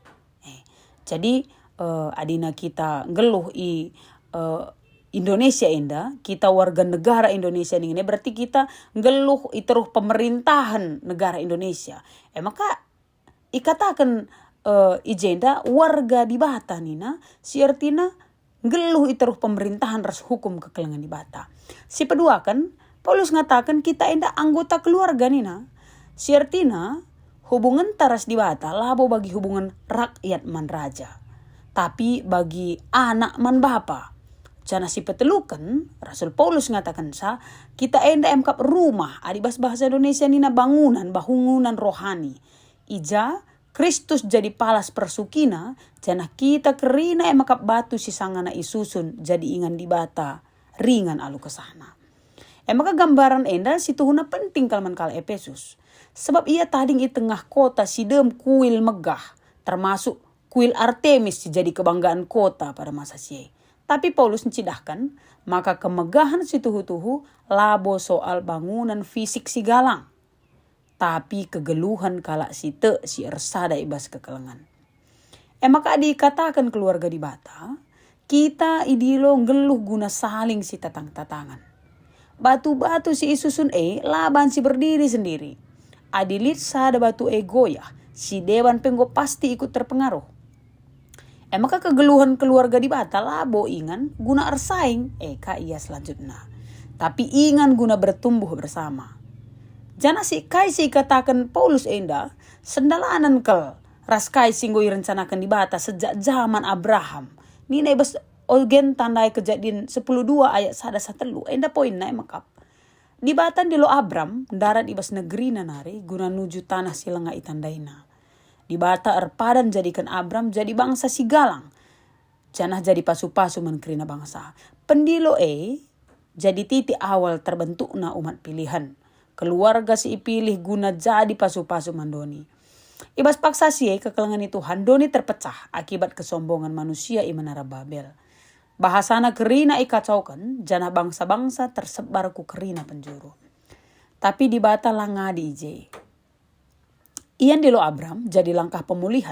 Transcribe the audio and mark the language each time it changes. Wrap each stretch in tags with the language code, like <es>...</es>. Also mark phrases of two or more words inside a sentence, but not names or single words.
<btx>Jadi adina kita ngeluh Indonesia enda,</btx> <id>kita warga negara Indonesia ini berarti kita</id> <btx>ngeluh iteruh</btx> <id>pemerintahan negara Indonesia.</id> <btx>Maka ikatakan ijenda warga di bata nina, si artina ngeluh iteruh pemerintahan ras hukum kekelengan di bata. Si kedua kan, Paulus ngatakan kita enda anggota keluarga nina. Si artina hubungan taras di bata labo bagi hubungan rakyat man raja. Tapi bagi anak man bapa. Jana si petelukan, Rasul Paulus ngatakan kita enda emkap rumah. Adibas bahasa Indonesia nina</btx> <id>bangunan rohani.</id> <btx>Ija Kristus jadi palas persukina, jana kita kerina emakap batu si sangana isusun jadi ingan di bata, ringan alu kesana. Maka gambaran enda si tuhuna penting kalman kala Efesus. Sebab ia tading i tengah kota sidem kuil megah, termasuk kuil Artemis si jadi kebanggaan kota pada masa sie. Tapi Paulus mencidahkan, maka kemegahan si tuhu-tuhu labo soal bangunan fisik si galang. Tapi kegeluhan kala si ersada ibas kekelengan. Maka dikatakan keluarga di bata, kita idilo ngeluh guna saling si tatang-tatangan. Batu-batu si isusun laban si berdiri sendiri. Adilit sada batu goyah, si dewan penggo pasti ikut terpengaruh. Maka kegeluhan keluarga di bata labo ingan guna ersaing, ia selanjutnya. Tapi ingan guna</btx> <id>bertumbuh bersama.</id> <btx>Jana si kai si katakan Paulus enda sendalanan kel ras kai singgo rencanakan di bata sejak zaman Abraham. Nina ibas ogen tandai kejadian 10:2 ayat 1 enda poin na makap. Di batan di lo Abram darat ibas negeri nanari guna nuju tanah silenga itandaina. Di bata erpadan jadikan Abram jadi bangsa si galang. Janah jadi pasu-pasu menkerina bangsa. Pendilo jadi</btx> <id>titik awal</id> <btx>terbentukna umat pilihan. Keluarga si ipilih guna jadi pasu-pasu mandoni. Ibas paksa si kekelengan Tuhan doni terpecah</btx> <id>akibat kesombongan manusia</id> <btx>i menara Babel. Bahasana kerina ikacaukan, jana bangsa-bangsa tersebar ku kerina penjuru. Tapi di bata langadi ije. Ian dilo Abram jadi langkah pemulihan.</btx>